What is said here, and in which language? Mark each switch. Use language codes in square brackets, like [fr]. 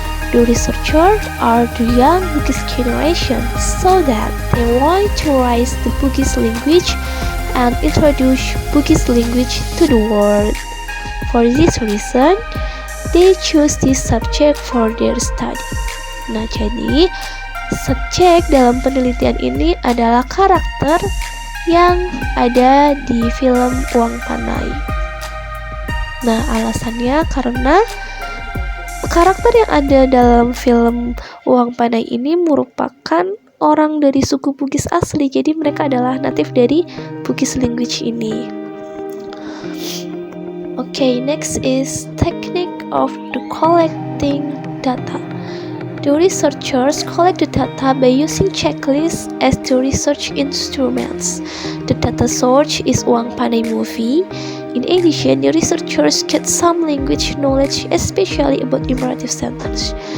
[en] The researchers are the young Bugis generation, so that they want to raise the Bugis language and introduce Bugis language to the world. For this reason, they choose this subject for their study. [id] Nah, jadi subjek dalam penelitian ini adalah karakter yang ada di film Uang Panai. Nah, alasannya karena karakter yang ada dalam film Uang Panai ini merupakan orang dari suku Bugis asli, jadi mereka adalah natif dari Bugis language ini. [en] Okay, next is technique of the collecting data. The researchers collect the data by using checklists as the research instruments. The data source is Uang Panai movie. In addition, the researchers get some language knowledge, especially about imperative sentence.